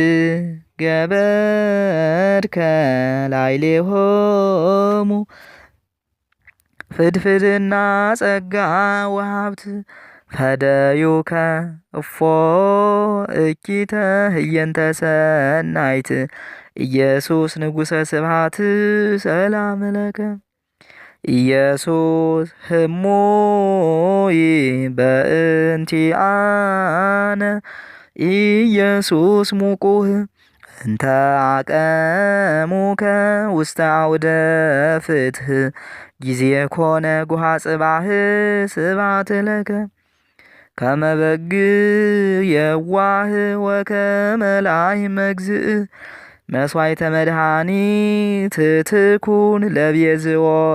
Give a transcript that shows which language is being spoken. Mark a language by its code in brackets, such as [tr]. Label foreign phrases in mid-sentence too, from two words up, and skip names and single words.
[gez] ገበርከ ላዕሌሆሙ ፍድፍድና ጸጋ ወሀብት ፈደዩከ እፎ እኪተ ህየንተ ሰናይት ኢየሱስ ንጉሠ ስብሐት ሰላም ለከ ኢየሱስ ህሙይ በእንቲአነ ኢየሱስ ሙቁህ እንተ አቀሙከ ውስተ አውደ ፍትህ ጊዜ ኮነ ጉሃ ጽባህ ስብሐት ለከ ከመ በግ የዋህ ወከመ ላሕመ መግዝእ መስዋዕተ መድኃኒት ትኩን ለቤዝዎ